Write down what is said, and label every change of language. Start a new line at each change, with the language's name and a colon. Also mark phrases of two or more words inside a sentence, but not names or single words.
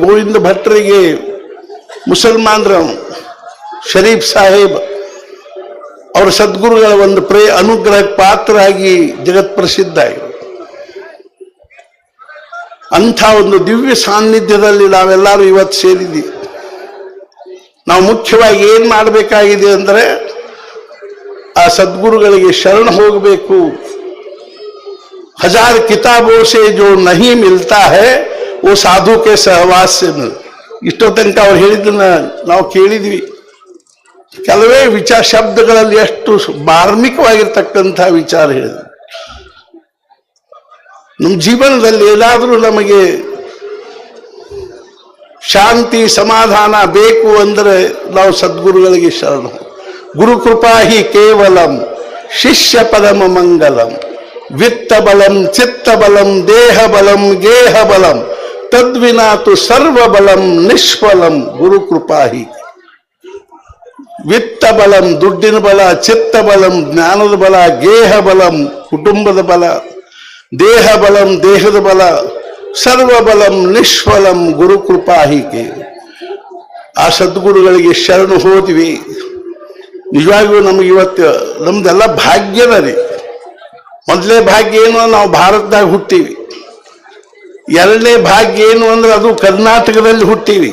Kannada: ಗೋವಿಂದ ಭಟ್ರಿಗೆ ಮುಸಲ್ಮಾನರ ಶರೀಫ್ ಸಾಹೇಬ್ ಅವರ ಸದ್ಗುರುಗಳ ಒಂದು ಅನುಗ್ರಹಕ್ಕೆ ಪಾತ್ರರಾಗಿ ಜಗತ್ ಪ್ರಸಿದ್ಧ ಆಗಿದೆ. ಅಂಥ ಒಂದು ದಿವ್ಯ ಸಾನ್ನಿಧ್ಯದಲ್ಲಿ ನಾವೆಲ್ಲರೂ ಇವತ್ತು ಸೇರಿದ್ದೀವಿ. ನಾವು ಮುಖ್ಯವಾಗಿ ಏನ್ ಮಾಡಬೇಕಾಗಿದೆ ಅಂದ್ರೆ ಆ ಸದ್ಗುರುಗಳಿಗೆ ಶರಣ ಹೋಗಬೇಕು.
Hindi: हजार किताबों से जो नहीं मिलता है वो साधु के सहवास से मिल.
Kannada: ಇಷ್ಟೋ ತನಕ ಅವ್ರು ಹೇಳಿದ್ದನ್ನ ನಾವು ಕೇಳಿದ್ವಿ. ಕೆಲವೇ ವಿಚಾರ ಶಬ್ದಗಳಲ್ಲಿ ಎಷ್ಟು ಮಾರ್ಮಿಕವಾಗಿರ್ತಕ್ಕಂಥ ವಿಚಾರ ಹೇಳಿದ್ವಿ. ನಮ್ಮ ಜೀವನದಲ್ಲಿ ಏನಾದರೂ ನಮಗೆ ಶಾಂತಿ ಸಮಾಧಾನ ಬೇಕು ಅಂದರೆ ನಾವು ಸದ್ಗುರುಗಳಿಗೆ ಶರಣು.
Sanskrit: ಗುರುಕೃಪಾ ಹಿ ಕೇವಲಂ ಶಿಷ್ಯ ಪರಮ ಮಂಗಲಂ ವಿತ್ತ ಬಲಂ ಚಿತ್ತ ಬಲಂ ದೇಹ ಬಲಂ ಗೇಹ ಬಲಂ ತದ್ವಿನಾತು ಸರ್ವ ಬಲಂ ನಿಷ್ಫಲಂ. ಗುರುಕೃಪಾ ಹಿ ವಿತ್ತ ಬಲಂ
Kannada: ದುಡ್ಡಿನ ಬಲ,
Sanskrit: ಚಿತ್ತ ಬಲಂ
Kannada: ಜ್ಞಾನದ ಬಲ,
Sanskrit: ಗೇಹ ಬಲಂ
Kannada: ಕುಟುಂಬದ ಬಲ,
Sanskrit: ದೇಹ ಬಲಂ
Kannada: ದೇಹದ ಬಲ,
Sanskrit: ಸರ್ವ ಬಲಂ ನಿಷ್ಫಲಂ ಗುರುಕೃಪಾ ಹಿ.
Kannada: ಆ ಸದ್ಗುರುಗಳಿಗೆ ಶರಣು ಹೋದ್ವಿ. ನಿಜವಾಗಿಯೂ ನಮಗೆ ಇವತ್ತು ನಮ್ದೆಲ್ಲ ಭಾಗ್ಯದ ರೀ. ಮೊದಲೇ ಭಾಗ್ಯ ಏನು, ನಾವು ಭಾರತದಾಗ ಹುಟ್ಟೀವಿ. ಎರಡನೇ ಭಾಗ್ಯ ಏನು ಅಂದ್ರೆ ಅದು ಕರ್ನಾಟಕದಲ್ಲಿ ಹುಟ್ಟೀವಿ.